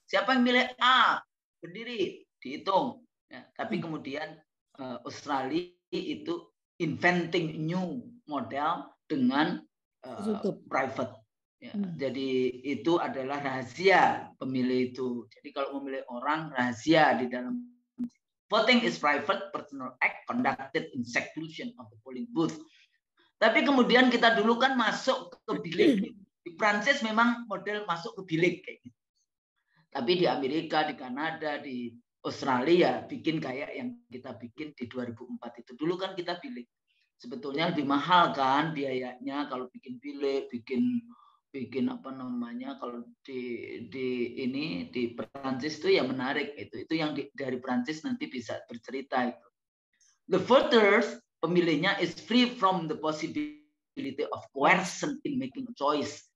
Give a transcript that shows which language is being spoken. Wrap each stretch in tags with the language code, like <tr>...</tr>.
<id>Siapa yang milih A, berdiri, dihitung. Ya, tapi kemudian Australia itu</id> <en>inventing new model</en> <id>dengan private. Ya, jadi itu adalah rahasia pemilih itu. Jadi kalau memilih orang, rahasia di dalam.</id> <en>Voting is private personal act conducted in seclusion of the polling booth.</en> <id>Tapi kemudian kita dulu kan masuk ke bilik. Di Prancis memang model masuk ke bilik kayak gitu. Tapi di Amerika, di Kanada, di Australia bikin kayak yang kita bikin di 2004 itu. Dulu kan kita bilik. Sebetulnya lebih mahal kan biayanya kalau bikin bilik, bikin apa namanya, kalau di Prancis itu ya menarik itu yang dari Prancis nanti bisa bercerita itu.</id> <en>The voters, pemilihnya, is free from the possibility of coercion in making a choice.</en>